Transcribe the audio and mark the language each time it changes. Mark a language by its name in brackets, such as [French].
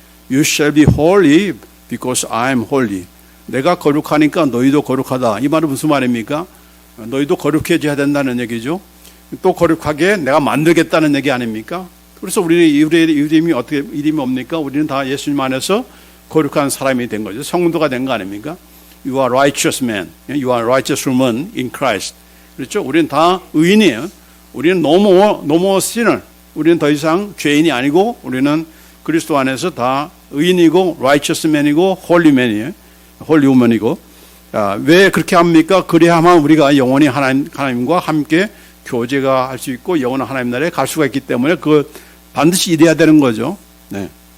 [English] You shall be holy because I am holy. [Korean] 내가 거룩하니까 너희도 거룩하다. 이 말은 무슨 말입니까? 너희도 거룩해져야 된다는 얘기죠. 또 거룩하게 내가 만들겠다는 얘기 아닙니까? 그래서 우리의 이름이 뭡니까? 우리는 다 예수님 안에서 거룩한 사람이 된 거죠. 성도가 된 거 아닙니까? [English] You are righteous man. You are righteous woman in Christ. [Korean] 그렇죠? 우리는 다 의인이에요. 우리는 [English] no more sinner. [Korean] 우리는 더 이상 죄인이 아니고 우리는 그리스도 안에서 다 의인이고 [English] righteous man [Korean] 이고 [English] holy man [Korean] 이에요. [English] holy woman [Korean] 이고. 왜 그렇게 합니까? 그래야만 우리가 영원히 하나님과 함께 교제가 할 수 있고 영원한 하나님 나라에 갈 수가 있기 때문에 그 반드시 이래야 되는 거죠. 네.